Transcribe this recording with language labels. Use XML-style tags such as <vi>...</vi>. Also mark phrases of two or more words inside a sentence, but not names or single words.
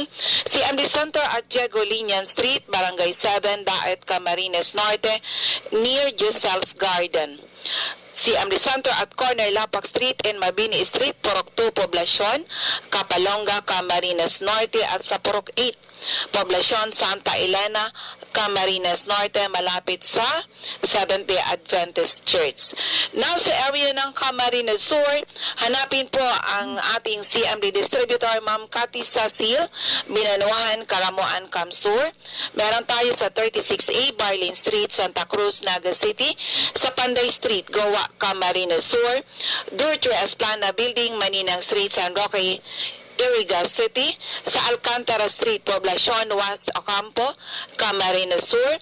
<en>CMD Center at Diego Linian Street, Barangay 7, Daet, Camarines Norte, near Giselle's Garden. CMD Center at corner Lapak Street and Mabini Street, Purok 2, Poblacion, Capalonga, Camarines Norte at sa Purok 8, Poblacion Santa Elena, Camarines Norte, malapit sa Seventh-day Adventist Church.</en> <tl>Now sa area ng Camarines Sur, hanapin po ang ating CMD distributor, Ma'am Cathy Sasil, Binanuan, Karamoan, Kamsur. Meron tayo sa 36A Barlin Street, Santa Cruz, Naga City, sa Panday Street, Goa, Camarines Sur, Durtue Esplana Building, Maninang Street, San Roque, Iriga City, sa Alcantara Street, Poblacion, West Ocampo, Camarines Sur,</tl>